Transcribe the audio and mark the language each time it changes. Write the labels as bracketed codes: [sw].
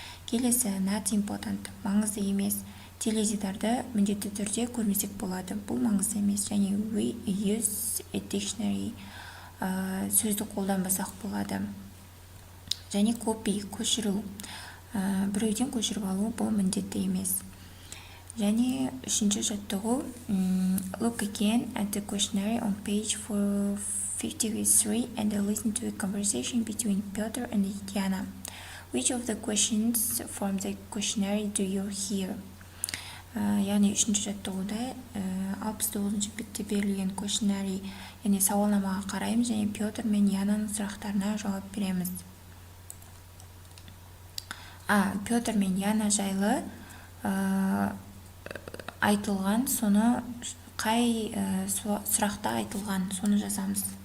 [kk] Келесі [en] not important, [kk] маңызды емес, теледидарды міндетті түрде көрмесек болады, бұл маңызды емес. Және [en] we use a dictionary, [kk] сөзді қолданбасақ болады. Және copy, көшіру, біреуден көшіріп алу, бұл міндетті емес. Және үшінші жаттығу, [en] look again at the questionnaire on page 53 and listen to a conversation between Piotr and Yana. Which of the questions from the questionnaire do you hear? [kk] Яғни үшінші жаттығуда 69-ші бетте берілген questionnaire, яғни сауалнамаға қараймыз және Петр мен Янаның сұрақтарына жауап береміз. Петр мен Яна жайлы айтылған, соны қай сұрақта айтылған, соны жазамыз.